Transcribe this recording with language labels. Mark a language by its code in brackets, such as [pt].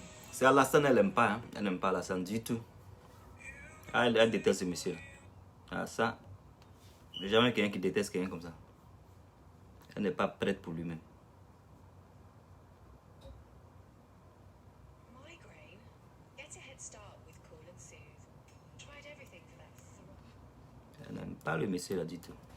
[fr] C'est Alassane, elle n'aime pas, hein? Elle n'aime pas Alassane du tout. Ah, elle déteste ce monsieur. Ah, ça, j'ai jamais quelqu'un qui déteste quelqu'un comme ça. Elle n'est pas prête pour lui-même. [en] Migraine? Get a head start with Cool and Soothe. Tried everything for that throat. [fr] Elle n'aime pas le monsieur là du tout.